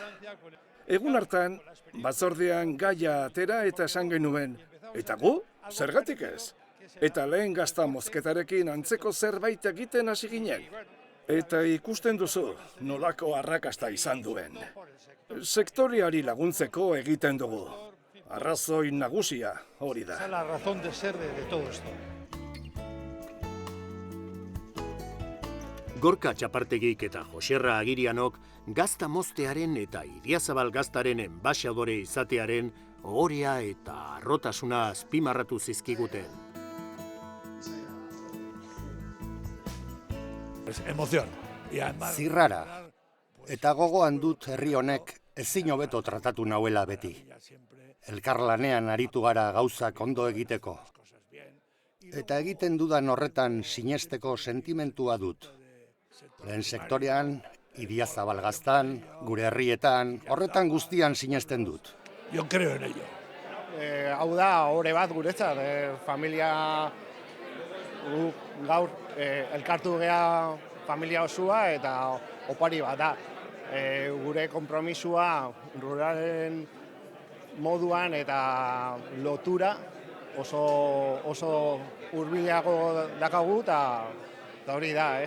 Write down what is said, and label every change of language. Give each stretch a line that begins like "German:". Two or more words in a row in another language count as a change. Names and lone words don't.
Basque: Egun hartan, batzordean gaia atera eta esan genuen, eta gu, zergatik ez? Eta lehen gazta mozketarekin antzeko zerbait egiten hasi ginen. Eta ikusten duzu, nolako arrakasta izan duen. Sektoriari laguntzeko egiten dugu. Arrazoi nagusia hori da.
Spanish: La razón de ser de todo esto.
Basque: Gorka Txapartegik eta Joserra Agirianok gazta moztearen eta Idiazabal gaztaren enbaxadore izatearen ohorea eta harrotasuna azpimarratu zizkiguten.
Spanish: Emoción.
Basque: Zirrara. Eta gogoan dut herri honek ezin hobeto tratatu nauela beti. Elkarlanean aritu gara gauzak ondo egiteko. Eta egiten dudan horretan sinesteko sentimentua dut. Lehen sektorean, Idiazabal gaztan, gure herrietan, horretan guztian sinesten dut.
Spanish: Yo creo en ello.
Basque: Hau da, ohore bat guretzat, familia gaur elkartu gea familia osua eta opari bat da. Gure konpromisua ruralen moduan eta lotura oso hurbilago dakagu eta hori da, ez?